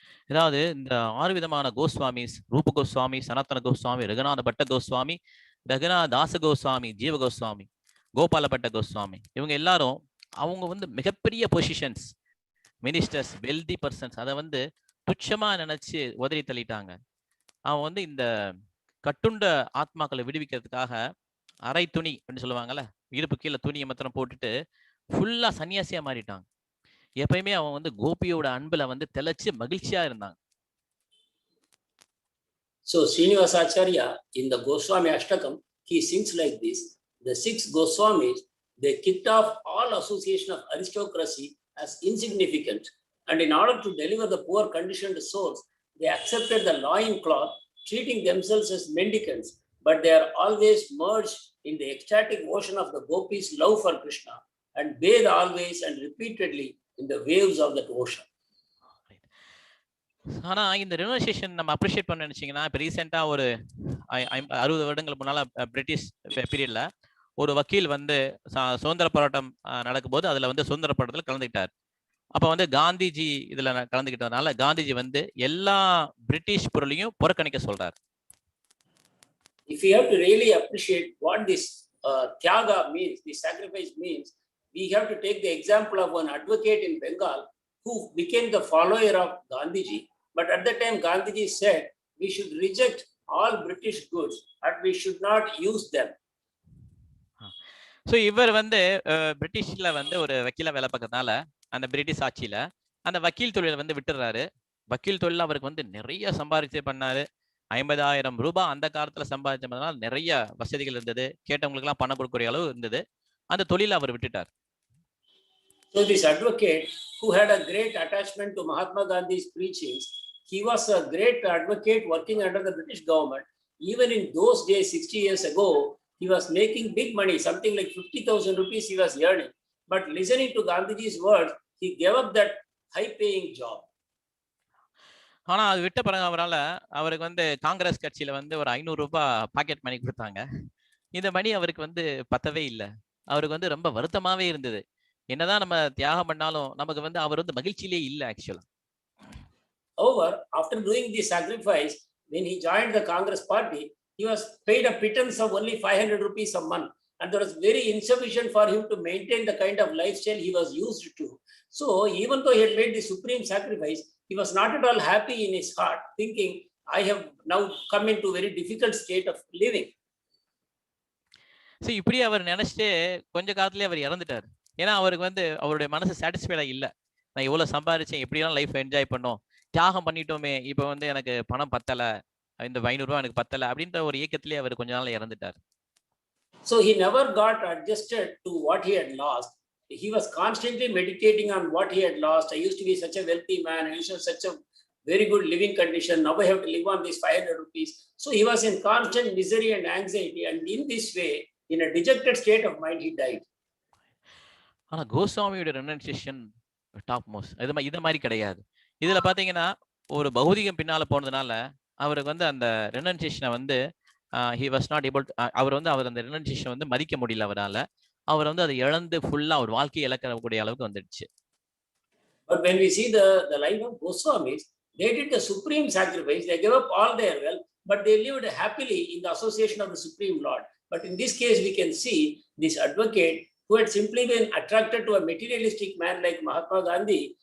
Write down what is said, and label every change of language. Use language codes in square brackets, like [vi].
[ta] அதாவது இந்த 6 விதமான கோஸ்வாமிஸ், ரூப கோஸ்வாமி, சனாதன கோஸ்வாமி, ரகுநாத பட்ட கோஸ்வாமி, ரகுநாத தாச கோஸ்வாமி, ஜீவ கோஸ்வாமி, கோபால பட்ட கோஸ்வாமி, இவங்க எல்லாரும் அவங்க வந்து மிகப்பெரிய பொசிஷன்ஸ், மினிஸ்டர்ஸ், வெல்தி பர்சன்ஸ், அதை வந்து துச்சமா நினைச்சு உதறி தள்ளிட்டாங்க. அவன் வந்து இந்த கட்டுண்ட ஆத்மாக்களை விடுவிக்கிறதுக்காக அரை துணி அப்படின்னு சொல்லுவாங்கல்ல, இடுப்பு கீழே துணியை மாத்திரம் போட்டுட்டு ஃபுல்லா சன்னியாசியா மாறிட்டாங்க. எப்பயுமே அவன் வந்து கோபியோட அன்புல வந்து தெளிச்சு மகிழ்ச்சியா இருந்தாங்க. [en] So Srinivasacharya in the Goswami Ashtakam, he sings like this: the 6 Goswamis, they kicked off all association of aristocracy as insignificant, and in order to deliver the poor conditioned souls, they accepted the loin cloth, treating themselves as mendicants, but they are always merged in the ecstatic ocean of the gopis' love for Krishna and bathe always and repeatedly in the waves of that ocean. [ta] ஆனா இந்த ரெனோசியேஷன் நம்ம appreciate பண்ண நினைச்சீங்கன்னா, இப்போ ரீசெண்டா ஒரு 60 வருடங்களுக்கு முன்னால பிரிட்டிஷ் பீரியட்ல ஒரு வக்கீல் வந்து சுதந்திர போராட்டம் நடக்கும்போது அதுல வந்து சுதந்திர போராட்டத்தில் கலந்துக்கிட்டார். அப்ப வந்து காந்திஜி இதுல கலந்துக்கிட்டதுனால காந்திஜி வந்து எல்லா பிரிட்டிஷ் பொருளையும் புறக்கணிக்க சொல்றாரு. [en] If you have to really appreciate what this tyaga means, this sacrifice means, we have to take the example of one advocate in Bengal who became the follower of Gandhiji. But at that time, Gandhiji said we should reject all British goods and we should not use them. [ta] So இவர் வந்து பிரிட்டிஷ்ல வந்து ஒரு வக்கீலா வேலை பார்க்கறதுனால அந்த British ஆட்சியில அந்த வக்கீல் தொழிலை வந்து விட்டுறாரு. வக்கீல் தொழில் அவருக்கு வந்து நிறைய சம்பாதிச்சு பண்ணாரு. 50,000 ரூபாய் அந்த காலத்துல சம்பாதிச்சதுனால நிறைய வசதிகள் இருந்தது, கேட்டவங்களுக்கு எல்லாம் பணம் கொடுக்கக்கூடிய அளவு இருந்தது. அந்த தொழிலை அவர் விட்டுட்டார். [en] So this advocate who had a great attachment to Mahatma Gandhi's preachings, he was a great advocate working under the British government. Even in those days, 60 years ago, he was making big money, something like 50,000 rupees he was earning. But listening to Gandhiji's words, he gave up that high-paying job. [ta] ஆனா அது விட்ட பிறகு அவருக்கு வந்து காங்கிரஸ் கட்சியில வந்து ஒரு 500 ரூபாய் பாக்கெட் மணி கொடுத்தாங்க. இந்த மணி அவருக்கு வந்து பத்தவே இல்லை. அவருக்கு வந்து ரொம்ப வருத்தமாவே இருந்தது. என்னதான் நம்ம தியாகம் பண்ணாலும் நமக்கு வந்து அவர் வந்து மகிழ்ச்சியிலே இல்லை ஆக்சுவலா. [en] However, after doing the sacrifice, when he joined the Congress party, he was paid a pittance of only 500 rupees a month, and that was very insufficient for him to maintain the kind of lifestyle he was used to. So even though he had made the supreme sacrifice, he was not at all happy in his heart, thinking, I have now come into a very difficult state of living. [ta] சரி, இப்படி அவர் நினைச்சிட்டு கொஞ்ச காலத்திலே அவர் இறந்துட்டார். ஏன்னா அவருக்கு வந்து அவருடைய மனசு சாட்டிஸ்ஃபைடா இல்லை. நான் இவ்வளவு சம்பாதிச்சேன், எப்படியெல்லாம் லைஃப் என்ஜாய் பண்ணோம், தியாகம் பண்ணிட்டோமே, இப்ப வந்து எனக்கு பணம் பத்தல, இந்த 500 ரூபாய் எனக்கு பத்தல அப்படின்ற ஒரு ஏக்கத்திலே அவர் கொஞ்ச நாள் இறந்துட்டார். [en] So he never got adjusted to what he had lost. He was constantly meditating on what he had lost. I used to be such a wealthy man. I used to have such a very good living condition. Now I have to live on these 500 rupees. So he was in constant misery and anxiety. And in this way, in a dejected state of mind, he died. [ta] ஆனா கோஸ்வாமியோட renunciation top most. இது மாதிரி கிடையாது. இதுல பாத்தீங்கன்னா ஒரு பௌதிகம் பின்னால போனதுனால அவருக்கு வந்து அந்த ரெனன்சியேஷனை வந்து [en] he was not able to, [ta] அவர் அந்த ரெனன்சியேஷன் வந்து மதிக்க முடியல அவரால. அவர் வந்து அதை இழந்து ஃபுல்லா அவர் வாழ்க்கையை இழக்கக்கூடிய அளவுக்கு வந்துடுச்சு. [en] But when we see the life of Goswamis, they did the supreme sacrifice. They gave up all their wealth, but they lived happily in the association of the Supreme Lord. But in this case, we can see this advocate who had simply been attracted to a materialistic man like Mahatma Gandhi.